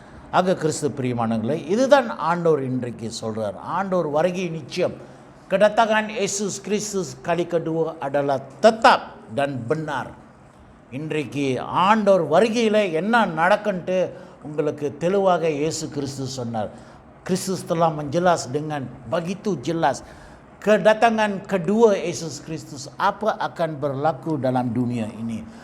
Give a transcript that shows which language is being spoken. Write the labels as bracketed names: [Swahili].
[Tamil] ஆக கிறிஸ்து பிரியமானவர்களே, இதுதான் ஆண்டவர் இன்றைக்கு சொல்கிறார். ஆண்டவர் வருகை நிச்சயம். [Malay] Kedatangan Yesus Kristus kali kedua adalah tetap dan benar. [Tamil] இன்றைக்கு ஆண்டவர் வருகையில் என்ன நடக்குன்ட்டு உங்களுக்கு தெளிவாக இயேசு கிறிஸ்து சொன்னார். [Malay] Kristus telah menjelas dengan begitu jelas. Kedatangan kedua Yesus Kristus, apa akan berlaku dalam dunia ini?